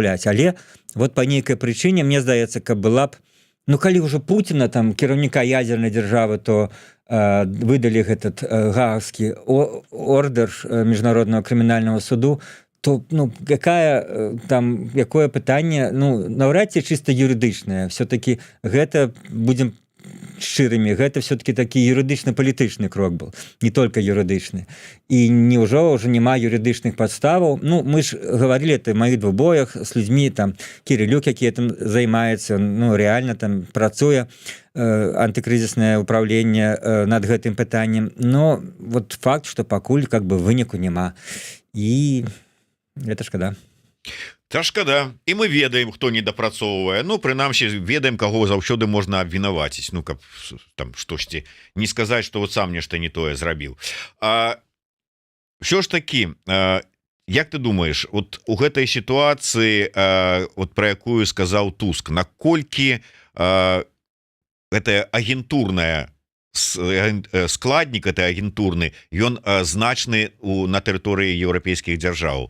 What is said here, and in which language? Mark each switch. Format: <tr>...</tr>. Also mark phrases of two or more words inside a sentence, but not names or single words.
<be>Але вот па нейкай прычыне, мне здаецца, каб была б, Ну калі ўжо Пуціна там кіраўніка ядзернай дзяржавы, то выдалі этот гаагскі ордер міжнароднага крымінальнага суду, то ну якое пытанне, ну наўрад ці чыста юрыдычнае, все-таки гэта будзем шчырымі, гэта все-таки такі юрыдычна-палітычны крок был, не только юрыдычны. І неўжо ўжо няма юрыдычных падставаў. Ну мы ж гаварылі это в маіх двубоях з людзьмі, там Кірылюк, які этим займаецца, ну реально там працуе антыкрызіснае ўпраўленне над гэтым пытаннем. Но вот факт, что пакуль</be> <ru>как бы</ru> <be>выніку няма. І это шкада. Та шкада, і мы ведаем, хто не дапрацоўвае. Ну прынамсі ведаем, каго заўсёды можна абвінаваціць, ну каб там штосьці не сказаць, што вот сам нешта не тое зрабіў. Ўсё ж такі, як ты думаеш, вот у гэтай сітуацыі, вот пра якую сказаў Туск, наколькі гэтая агентурная складнік этой агентурны, ён значны на тэрыторыі еўрапейскіх дзяржаў.</be>